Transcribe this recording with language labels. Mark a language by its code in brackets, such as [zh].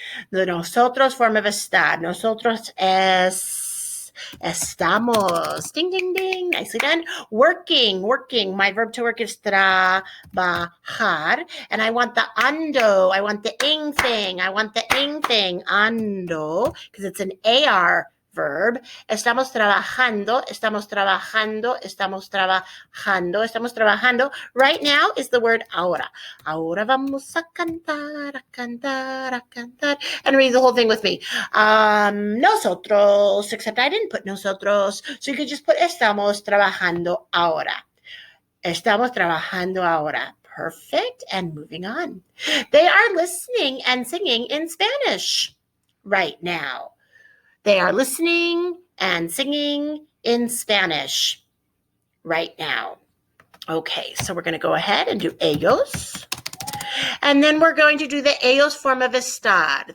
[en] The nosotros form of estar. [es] Nosotros estamos. [en] Ding, ding, ding. Nicely done. Working. My verb to work is trabajar. And I want the ando. I want the ing thing. Ando, because it's an AR verb. [es] Estamos trabajando, estamos trabajando, estamos trabajando, estamos trabajando. [en] Right now is the word [es] ahora. Ahora vamos a cantar, a cantar, a cantar. [en] And read the whole thing with me. Nosotros, except I didn't put nosotros. So you could just put [es] estamos trabajando ahora. Estamos trabajando ahora. [en] Perfect. And moving on. They are listening and singing in Spanish right now. They are listening and singing in Spanish right now. Okay, so we're going to go ahead and do ellos. And then we're going to do the ellos form of estar.